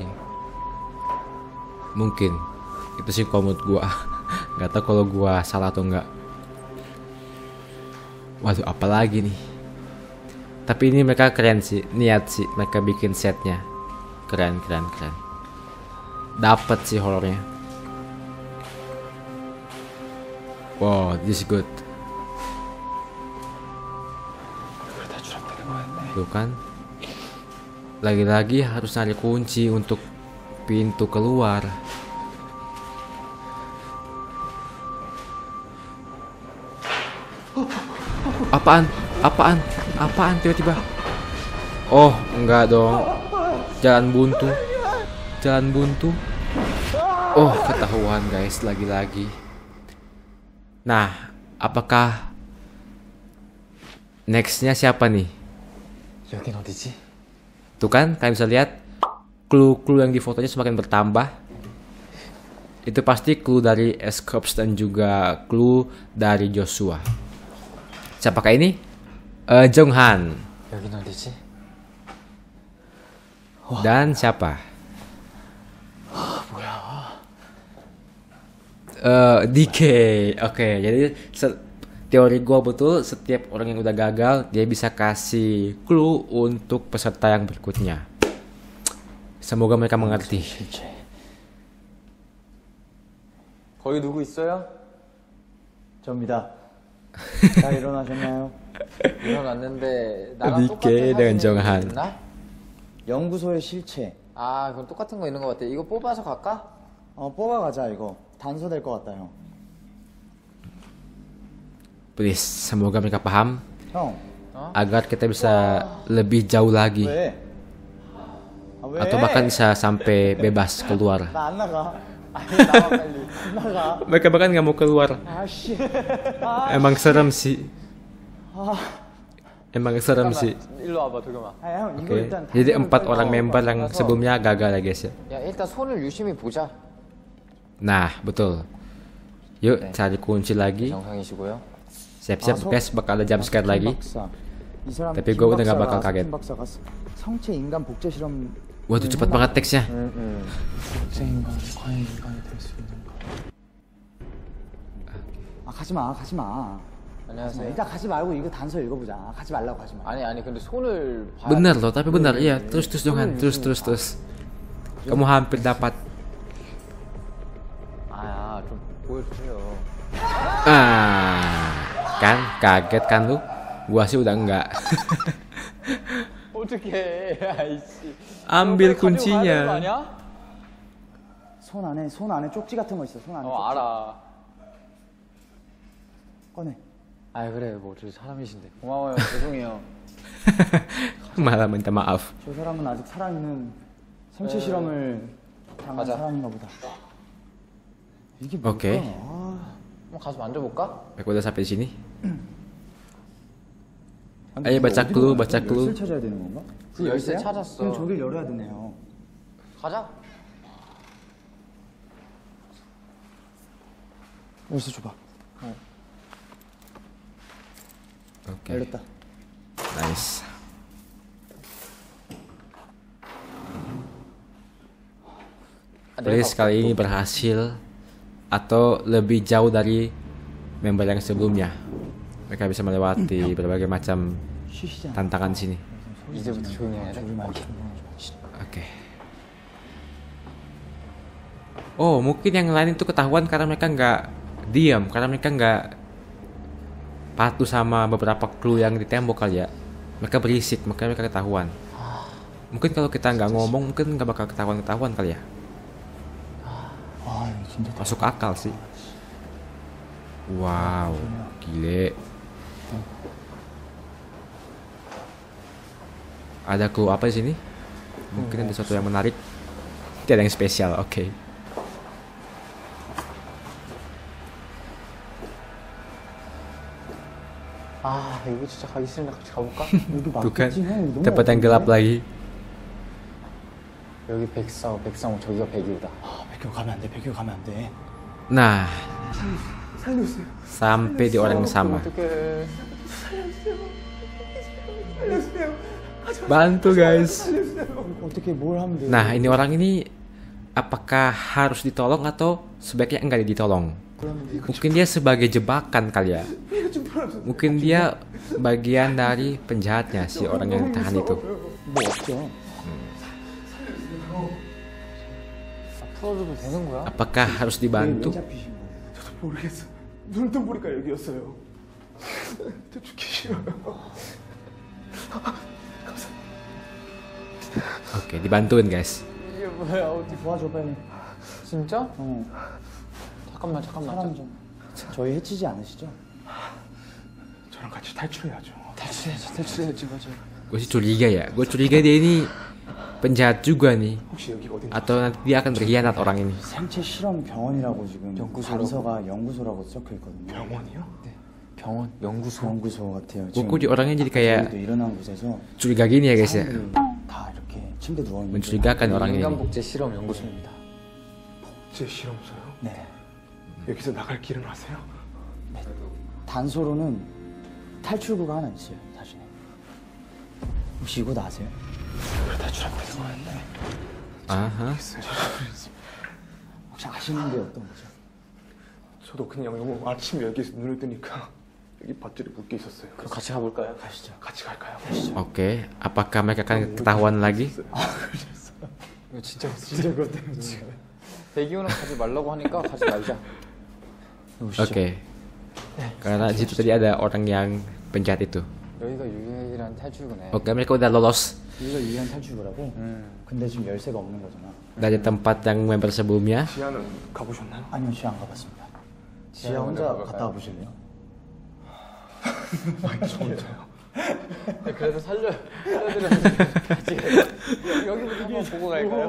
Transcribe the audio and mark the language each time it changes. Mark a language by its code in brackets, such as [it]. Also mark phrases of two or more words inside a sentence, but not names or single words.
[id] Mungkin itu sih kalau menurut gua. Gak tau kalau gua salah atau enggak. Waduh, apa lagi nih? Tapi ini mereka keren sih, niat sih mereka bikin setnya. Keren. Dapat sih horornya. [en] Wow, this is good. [id] Tuh kan? Lagi-lagi harus cari kunci untuk pintu keluar. Apaan tiba-tiba? Oh, enggak dong. Jalan buntu. Oh, ketahuan guys, lagi-lagi. Nah, apakah nextnya siapa nih? [ko] 여긴 어디지? [id] Tuh kan, kalian bisa lihat clue-clue yang di fotonya semakin bertambah. Itu pasti clue dari Escops dan juga clue dari Joshua. Siapakah ini? Jonghan. [ko] 여긴 어디지? [id] Dan siapa? DK. Oke, jadi teori gua betul, setiap orang yang udah gagal dia bisa kasih clue untuk peserta yang berikutnya. Semoga mereka mengerti. [ko] 거기 누구 있어요? 접니다. 다 일어나셨나요? 일어났는데 나랑 니케 똑같은 [id] dengan [ko] 사진이 정한. 있나? 연구소의 실체. 아, 그럼 똑같은 거 있는 것 같아. 이거 뽑아서 갈까? 뽑아가자 이거. 단서될 것 같다 형. [id] Please, semoga mereka paham [ko] 형. [id] agar kita bisa lebih jauh lagi. [ko] 왜? 왜? [id] Atau bahkan bisa sampai bebas keluar. [ko] 나 안 나가. 아니 나와 빨리. 나가. [id] Mereka bahkan nggak mau keluar. [ko] 아씨. [id] Emang serem sih. Emang serem sih. [ko] 일로 와봐, 도겸아. 형 이거 [id] Oke. [ko] 일단. [id] Jadi 4 orang member yang sebelumnya gagal ya guys ya. [ko] 야, 일단 손을 유심히 보자. [id] Nah, betul. Yuk cari kunci lagi. [ko] 정상이시고요. [id] Siap-siap guys, bakal ada [en] jump scare [id] lagi. [ko] 이 사람 [id] Tapi gue udah gak bakal kaget. [ko] 김 박사가 성체 인간 복제 실험. [id] Waduh, cepet banget teksnya. [ko] 복제 인간이 과연 인간이 될 수 있는가? 가지 마. 안녕하세요. 일단 가지 말고 이거 단서 읽어보자. 가지 말라고 하지 마. 아니 근데 손을 봐야 [id] Bener loh, tapi bener iya. Terus Johan, terus. Kamu hampir dapat. [ko] 좀 보여주세요. [id] Kan kaget kan lu? Gua sih udah enggak. [ko] 어떡해. 아이씨. [id] Ambil [ko] 가지고 가야 되는 거 [id] kuncinya. [ko] 아니야? 손 안에 쪽지 같은 거 있어. 손 안에. 알아. 꺼내. 그래 뭐 저 사람이신데. 고마워요. 죄송해요. [id] Malah minta maaf. [ko] 저 사람은 아직 살아있는 생체 실험을 당한 가자. 사람인가 보다. 이게 뭘까? [id] Oke. [ko] 한번 가서 만져볼까? [id] Aku udah sampai di sini. [ko] 아니, 아니, 근데 바짝 어디로 글루, 가야 돼? 바짝 글루. 열쇠를 찾아야 되는 건가? 그 열쇠 열쇠야? 찾았어. 그럼 저길 열어야 되네요. 가자. 열쇠 줘봐. [id] Oke. [ko] 열렸다. [en] Nice. [id] Please kali ini berhasil atau lebih jauh dari member yang sebelumnya. Mereka bisa melewati berbagai macam [ko] 쉬시잖아. [id] tantangan di sini. [ko] 이제부터 조용히 해야 돼. 저기 말고. [id] Oke. Oh, mungkin yang lain itu ketahuan karena mereka nggak diam, karena mereka nggak patuh sama beberapa clue yang di tembok kali ya. Mereka berisik, makanya mereka ketahuan. Mungkin kalau kita nggak ngomong, mungkin nggak bakal ketahuan kali ya. [ko] 아, 이거 진짜 [id] Masuk akal sih. Wow, gile. Ada clue apa di sini? Mungkin ada sesuatu yang menarik. Tidak ada yang spesial, oke. [ko] 여기 진짜 가기 싫은데 같이 가볼까? 여기 [id] Tuh kan, [ko] 맞겠지? 형, 너무 [id] tempat yang gelap lagi. [ko] 여기 백상호, 저기가 백이오다. 백교 가면 안 돼. 백교 가면 안 돼. [id] Nah, sampai di orang yang sama. [ko] 어떡해. [id] Bantu guys. [ko] 어떻게 뭘 하면 돼? [id] Nah, ini orang ini apakah harus ditolong atau sebaiknya enggak ditolong? Mungkin dia sebagai jebakan kali ya. Mungkin dia bagian dari penjahatnya si orang yang ditahan itu. [ko] 뭐 없죠. 풀어줘도 되는 거야? [id] Apakah harus dibantu? [ko] 왜 잡히신 거예요? 저도 모르겠어. 눈 뜨고 보니까 여기였어요. 저 죽기 싫어요. [id] Oke, dibantuin guys. [ko] 이게 뭐야? 어디? 도와줘 빨리. 진짜? 어. 잠깐만. 사람 좀. 저희 해치지 않으시죠? 저랑 같이 탈출해야죠. 탈출해야지 맞아. [id] Gue sih curiga ya. Gue curiga dia ini penjahat juga nih. [ko] 혹시 여기가 어딘지 [id] Atau nanti dia akan berkhianat orang ini. [ko] 생체 실험 병원이라고 지금 연구소라고. 단서가 연구소라고 적혀 있거든요. 병원이요? 병원, 연구소. 연구소 같아요. [id] Gue kok di orangnya jadi kayak [ko] 저희도 일어난 곳에서 [id] curiga gini ya guys ya. [ko] 사람들이 다 이렇게 침대 누워 있는 [id] Mencurigakan orang ini. [ko] 인간복제 실험 연구소입니다. 제 실험소요? 네. 여기서 나갈 길은 아세요? 단서로는 탈출구가 하나 있어요. 사실은. 혹시 이거 아세요? Aha. 혹시 아시는 게 어떤 거죠? 저도 그냥 너무 아침에 여기서 눈을 뜨니까 여기 밧줄이 묶여 있었어요. 그럼 같이 가볼까요? 가시죠. 같이 갈까요? [id] Oke, apakah mereka akan ketahuan lagi? [ko] 이거 진짜 그것 때문에 지금. 대기호는 가지 말라고 하니까 가지 말자. [id] Oke. Karena di situ tadi ada orang yang penjahat itu. [ko] 여기가 유일한 탈출구네. [id] Oke, mereka udah lolos [ko] 여기가 유일한 탈출구라고? 근데 지금 열쇠가 없는 거잖아. [id] dari tempat yang member sebelumnya. [ko] 지하는 가보셨나요? 아니요, 지하 안 가봤습니다. 지하 혼자 갔다 와보실래요? 저 혼자요. 그래도 살려드려서 같이 여기부터 한번 보고 갈까요?